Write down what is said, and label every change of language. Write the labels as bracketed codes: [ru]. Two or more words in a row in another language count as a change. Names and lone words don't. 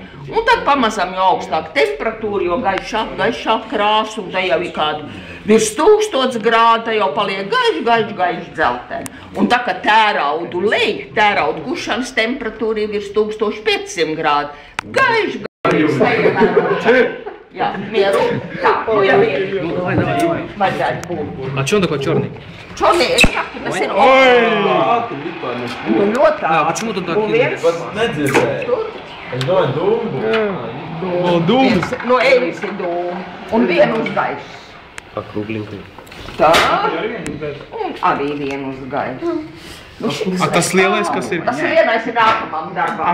[lv] Un tad pamazām jau augstāk temperatūra, jo gaišāk krāsa, un te jau ir kāda virs 1000 grādi, jau paliek gaiši dzelteni. Un tā, ka tēraudu lej, tēraudu gušanas temperatūra ir virs 1500 grādi, gaiši. Jā, mieru. Tā, nu jau ir. Vajadzētu būt. [ru] А что он такой черный? Черный, [lv] es saku, tas ir nu ļoti tā. [ru] Почему тут так? [lv] Es domāju dūmu. Dūmus. No eļas ir dūmu. Un vienu uz gaisu. Pakrūglinkai. Tā. Un arī vienu uz gaisu. A tas lielais, kas ir? Tas lielais ir nākamam darbam.